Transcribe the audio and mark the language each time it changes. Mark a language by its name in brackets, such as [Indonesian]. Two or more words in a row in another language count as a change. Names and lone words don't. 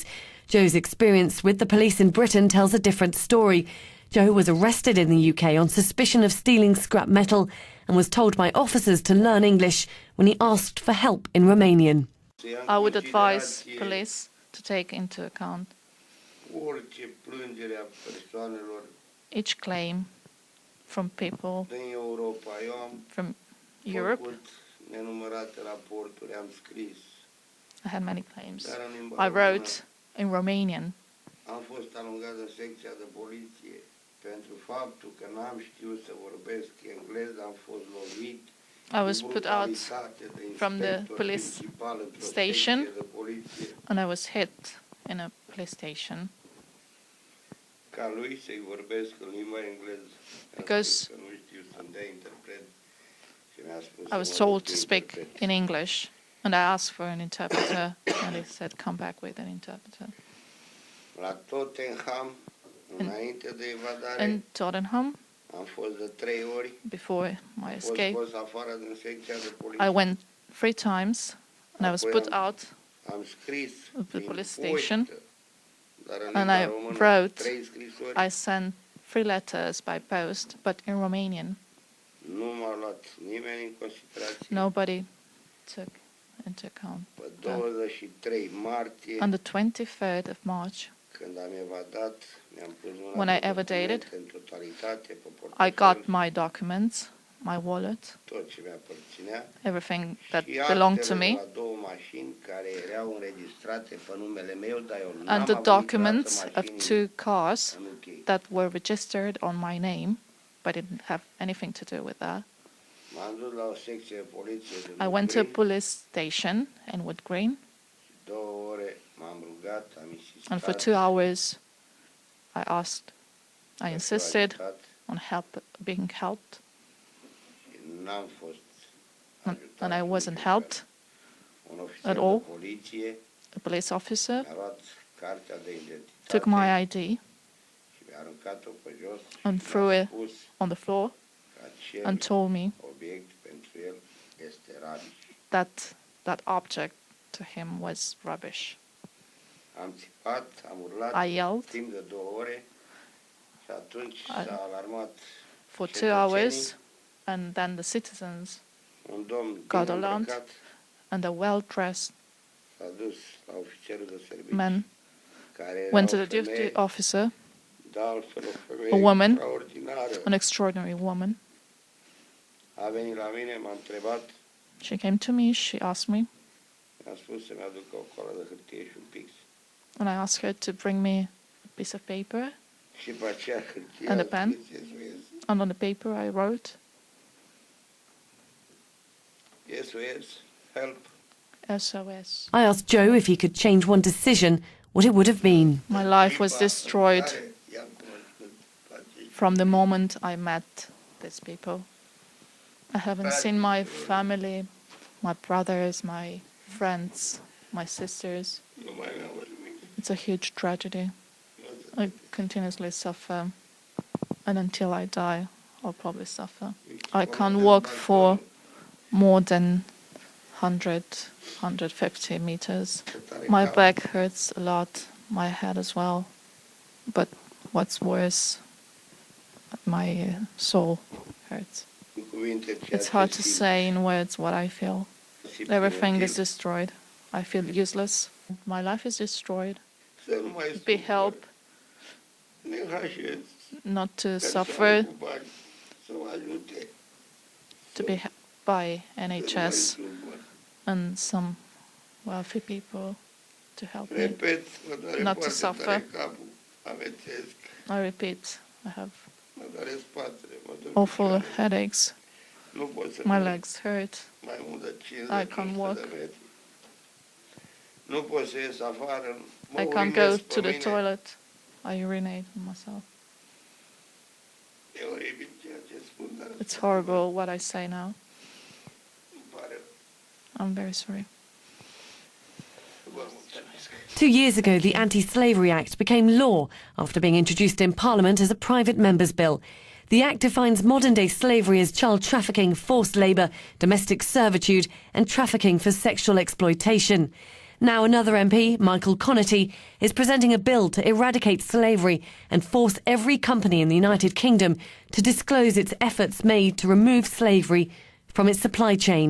[English] Joe's experience with the police in Britain tells a different story. Joe was arrested in the UK on suspicion of stealing scrap metal and was told by officers to learn English when he asked for help in Romanian. I would advise police to take into account [Romanian] Orice plângere a persoanelor [English] each claim from people [Romanian] din Europa. Eu am [English] from Europe. [Romanian] făcut nenumărate raporturi, am scris. [English] I had many claims. [Romanian] Dar în limba [English] I [Romanian] română [English] wrote in Romanian. [Romanian] am fost alungat în secția de poliție pentru faptul că n-am știut să vorbesc engleză, am fost lovit. [English] I was put out from the police station and I was hit in a police station [Romanian] ca lui să-i vorbesc în limba engleză. [English] because [Romanian] Că nu știu să-mi dea interpret. Și mi-a spus [English] I was [Romanian] să mă [English] told [Romanian] duc [English] to [Romanian] cu [English] speak [Romanian] interpret. [English] in English and I asked for an interpreter and they said come back with an interpreter. [Romanian] La Tottenham, înainte de evadare, [English] In Tottenham, [Romanian] am fost de 3 ori. [English] before my [Romanian] Am fost [English] escape, [Romanian] scos afară din secția de poliție. [English] I went 3 times and I was [Romanian] Apoi [English] put [Romanian] am- [English] out [Romanian] Am scris [English] of the [Romanian] prin [English] police [Romanian] poștă, [English] station [Romanian] dar în [English] and [Romanian] limba [English] I [Romanian] română, [English] wrote, [Romanian] 3 scrisori. [English] I sent 3 letters by post, but in Romanian. [Romanian] Nu m-a luat nimeni în considerație. [English] Nobody took into account. [Romanian] Pe 23 martie, [English] On the 23rd of March, [Romanian] când am evadat, mi-am pus mâna [English] When I [Romanian] pe [English] evaded, [Romanian] documente în totalitate, pe [English] I [Romanian] portofel, [English] got my documents, my wallet, [Romanian] tot ce mi-aparținea. [English] everything that [Romanian] Și [English] belonged to [Romanian] actele [English] me, [Romanian] de la 2 mașini care erau înregistrate pe numele meu, dar eu n-am [English] and the [Romanian] avut niciodată [English] documents of [Romanian] mașini [English] 2 cars [Romanian] în UK. [English] that were registered on my name, but didn't have anything to do with that. [Romanian] M-am dus la o secție de poliție de [English] I went to a [Romanian] Green, [English] police station in Wood Green, [Romanian] 2 ore m-am rugat, am insistat. [English] and for 2 hours, I asked, I [Romanian] pentru [English] insisted [Romanian] ajutat [English] on being helped, [Romanian] și n-am fost [English] and [Romanian] ajutat [English] I wasn't [Romanian] niciodată. [English] helped. [Romanian] Un ofițer [English] at [Romanian] de [English] all. [Romanian] poliție [English] A police officer [Romanian] mi-a luat cartea de identitate [English] took my ID [Romanian] și mi-a aruncat-o pe jos [English] and [Romanian] și [English] threw [Romanian] mi-a [English] it [Romanian] spus [English] on the floor [Romanian] că acel [English] and told me [Romanian] obiect pentru el este radic. [English] that object to him was rubbish. [Romanian] Am țipat, am urlat [English] I yelled [Romanian] timp de 2 ore și atunci s-a alarmat [English] for 2 [Romanian] cetățenii. [English] hours, and then the citizens [Romanian] Un domn [English] got [Romanian] bine [English] alarmed. [Romanian] îmbrăcat [English] and a well-dressed [Romanian] s-a dus la ofițerul de serviciu [English] man [Romanian] care era [English] went to [Romanian] o [English] the duty [Romanian] femeie, [English] officer, [Romanian] de altfel o femeie [English] a woman, [Romanian] extraordinară. [English] an extraordinary woman. [Romanian] A venit la mine, m-a întrebat, [English] She came to me, she asked me, [Romanian] mi-a spus să-mi aduc o coală de hârtie și un pix. [English] and I asked her to bring me a piece of paper, [Romanian] Și pe aceea hârtie [English] And [Romanian] a [English] a pen? [Romanian] scris SOS. [English] and on the paper I wrote, SOS, help. SOS. I asked Joe if he could change one decision, what it would have been. My life was destroyed [Romanian] I-am cunoscut pe acei [English] from the moment I met these people. I haven't seen my family, my brothers, my friends, my sisters. [Romanian] nu mai mi-am văzut nimic. [English] It's a huge tragedy. I continuously suffer, and until I die, I'll probably suffer. I can't walk for more than 100, 150 meters. My back hurts a lot, my head as well. But what's worse, my soul hurts. [Romanian] În cuvinte, ceea [English] It's [Romanian] ce [English] hard to [Romanian] simt, [English] say in words what I feel. [Romanian] simt [English] Everything is [Romanian] inutil. [English] destroyed. I feel useless. My life is destroyed. [Romanian] Să nu mai [English] Be [Romanian] sufăr. [English] help [Romanian] NHS, [English] not to [Romanian] persoane [English] suffer, [Romanian] cu bani, să mă ajute. [English] to be helped by [Romanian] Să nu mai [English] NHS [Romanian] sufăr. [English] and some wealthy people to help me. [Romanian] Repet, mă doare [English] Not to [Romanian] foarte [English] suffer. [Romanian] tare capul, amețesc, [English] I repeat, I have [Romanian] mă doare spatele, mă doare [English] awful [Romanian] picioarele. [English] headaches. [Romanian] Nu pot să [English] My [Romanian] merg [English] legs hurt. [Romanian] mai mult de [English] I [Romanian] 50 [English] can't walk. [Romanian] de metri. Nu pot să ies afară, mă [English] I can't go [Romanian] urinez [English] to [Romanian] pe [English] the [Romanian] mine. [English] toilet. I urinate on myself. [Romanian] E oribil ceea ce spun, dar [English] It's horrible what I say now. [Romanian] îmi pare. [English] I'm very sorry. [Romanian] Vă mulțumesc. [English] 2 years ago, the Anti-Slavery Act became law after being introduced in Parliament as a private member's bill. The Act defines modern-day slavery as child trafficking, forced labour, domestic servitude and trafficking for sexual exploitation. Now another MP, Michael Connaughey, is presenting a bill to eradicate slavery and force every company in the United Kingdom to disclose its efforts made to remove slavery from its supply chain.